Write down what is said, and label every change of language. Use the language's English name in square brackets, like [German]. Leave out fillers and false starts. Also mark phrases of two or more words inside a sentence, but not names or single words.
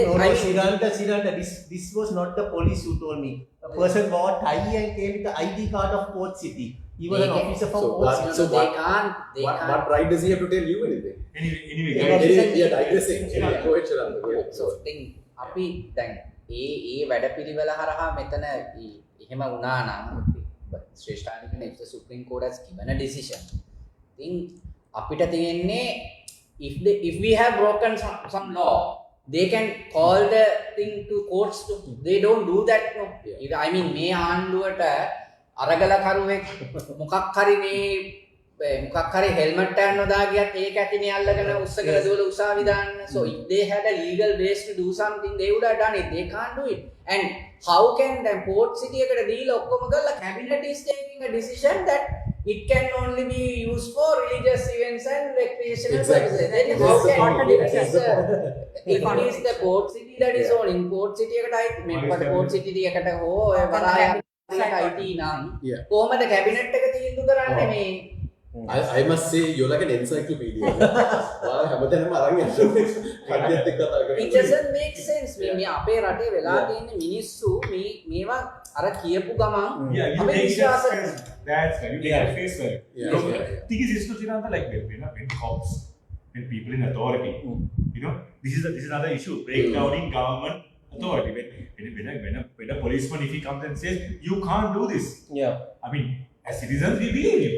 [English] No, I mean, Siranta, this was not the police who told me. A person wore tie and came with the ID card of Port City. He was an officer from Port City. so they can't. what right does he have to tell you anything? Anyway, Yeah, digressing. Go ahead, Sharanta. So thing [Sinhala] අපි දැන් ඒ වැඩපිළිවෙල හරහා මෙතන එහෙම වුණා නම් ශ්‍රේෂ්ඨාධිකරණ [English] if the Supreme Court has given a decision, then [Sinhala] අපිට තියෙන්නේ [English] if we have broken some law, they can call the thing to courts to. They don't do that. No. I mean [Sinhala] මේ ආණ්ඩුවට අරගල කරුවෙක් මොකක් හරි හෙල්මට් එකක් නොදා ගියත් ඒක ඇතිනේ අල්ලගෙන උස්සගෙන දුවල උසාවි දාන්න. [English] So if they had a legal base to do something, they would have done it. They can't do it. And how can the port city [Sinhala] එකට දීලා ඔක්කොම කරලා [English] cabinet is taking a decision that it can only be used for religious events and recreational purposes. Then how can if it is the port city that is owning port city [Sinhala] එකට අයිති මෙපට [English] port city [Sinhala] එකට හෝ ඔය වරාය අයිති නම් කොහමද cabinet එක තීන්දුව කරන්නේ මේ [English] I must say you're like an encyclopedia. [Sinhala] හැමතැනම අරන් යන්න. කඩියත් එක්ක කතා කරනවා. [English] It doesn't make sense. [Sinhala] මේ අපේ රටේ වෙලා තියෙන මිනිස්සු මේවා අර කියපු ගමන් [English] you [Sinhala] අපි [English] take [Sinhala] විශ්වාස [English] that's right. You take it face value. Yeah. Thing is to Siranta, like when cops, when people in authority, this is another issue. Breakdowning government authority. When a policeman, if he comes and says you can't do this, I mean, as citizens we believe him.